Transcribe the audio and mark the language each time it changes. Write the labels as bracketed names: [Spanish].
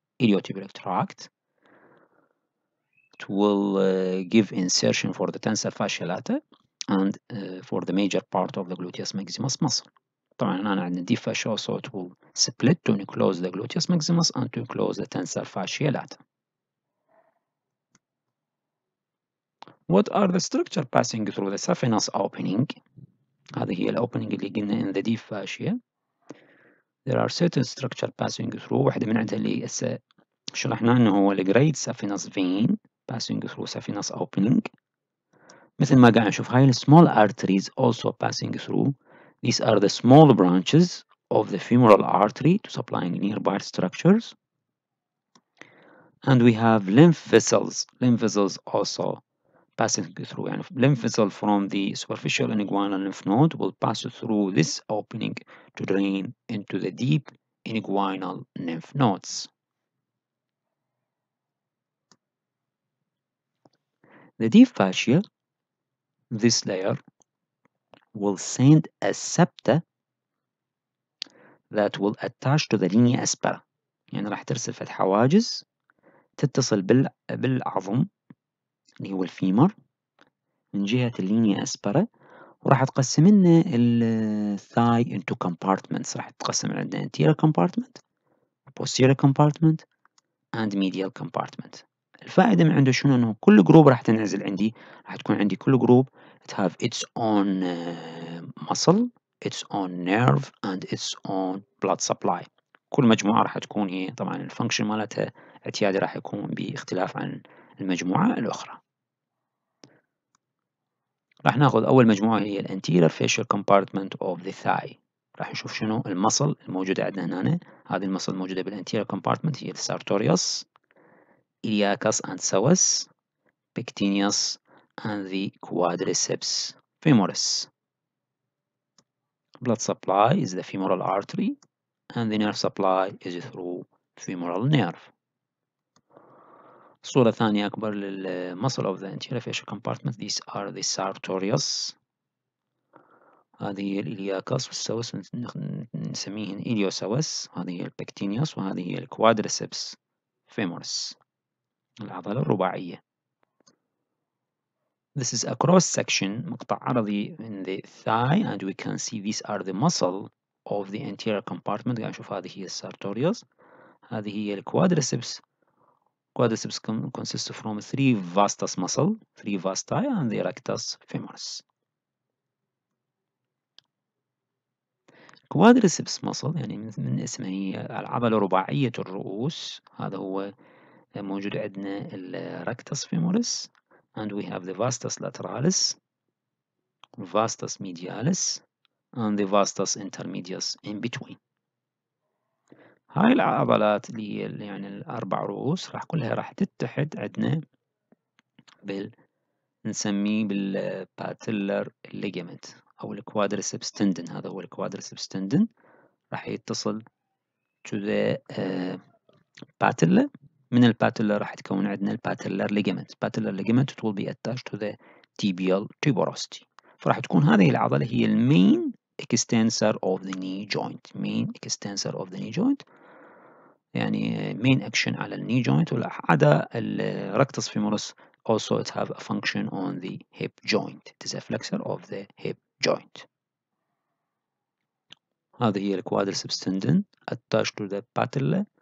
[English] Iliotibial tract, it will give insertion for the tensor fascia lata and for the major part of the gluteus maximus muscle. [Arabic] طبعا أنا عندي [English] deep fascia, so it will split to enclose the gluteus maximus and to enclose the tensor fascia lata. What are the structure passing through the saphenous opening? [Arabic] هذه هي الأوبننج اللي قلنا [English] in the deep fascia. There are certain structure passing through. [Arabic] واحدة من عندها اللي هسه شرحنا إنه هو الجريد [English] saphenous vein passing through saphenous opening. [Arabic] مثل ما قاعد نشوف هاي [English] small arteries also passing through. These are the small branches of the femoral artery to supplying nearby structures. And we have lymph vessels. Lymph vessels also passing through. And lymph vessel from the superficial inguinal lymph node will pass through this opening to drain into the deep inguinal lymph nodes. The deep fascia, this layer, will send a septa that will attach to the linea aspera. [Arabic] يعني راح ترسل فتح حواجز تتصل بالعظم اللي هو الفيمر من جهة اللينيا أسبرا، وراح تقسم لنا الثاي [English] into compartments. [Arabic] راح تقسم عندنا [English] anterior compartment, posterior compartment and medial compartment. [Arabic] الفائدة من عنده شنو؟ انه كل جروب راح تنعزل عندي، راح تكون عندي كل جروب [English] it have its own muscle, its own nerve and its own blood supply. [Arabic] كل مجموعة راح تكون هي طبعا الفانكشن مالتها اعتيادي راح يكون باختلاف عن المجموعة الأخرى. راح ناخذ أول مجموعة هي [English] Anterior Fascial Compartment of the Thigh. [Arabic] راح نشوف شنو المصل الموجودة عندنا هنا. هذه المصل الموجودة بالانتيريور كومبارتمنت هي السارتوريوس، إلياكس [English] and psoas, Cutaneous and the Quadriceps femoris. Blood supply is the femoral artery and the nerve supply is through femoral nerve. [Arabic] صورة ثانية أكبر [English] للmuscle of the anterior fascial compartment. These are the sartorius. [Arabic] هذه هي الإلياكس والسوس نسميهن إليوسوس. هذه هي البكتينيوس وهذه هي الكوادريسبس فيمورس، العضلة الرباعية. [English] This is a cross section [Arabic] مقطع عرضي [English] in the thigh, and we can see these are the muscle of the anterior compartment. [Arabic] قاعد نشوف هذه هي السارتوريوس، هذه هي الكوادريسبس. [English] Quadriceps consists from 3 vastus muscle, 3 vasti, and the rectus femoris. [Arabic] Quadriceps muscle يعني من اسمها هي العضلة رباعية الرؤوس. هذا هو موجود عندنا [English] الركتس femoris, and we have the vastus lateralis, vastus medialis, and the vastus intermedius in between. [Arabic] هاي العضلات اللي هي يعني الأربع رؤوس كلها راح تتحد عندنا نسميه بالباتيلر ليجامنت أو الكوادريسبس تندن. هذا هو الكوادريسبس تندن راح يتصل [English] to the patella. [Arabic] من الباتيلا راح تكون عندنا الباتيلر ليجامنت. الباتيلر ليجامنت [English] it will be attached to the tibial tuberosity. [Arabic] فراح تكون هذه العضلة هي المين [English] extensor of the knee joint. main extensor of the knee joint يعني main action على الني joint، وعدا الركتس femoris also it have a function on the hip joint. It is a flexor of the hip joint. [Arabic] هذه هي الكوادريسبس [English] tendon attached to the patella.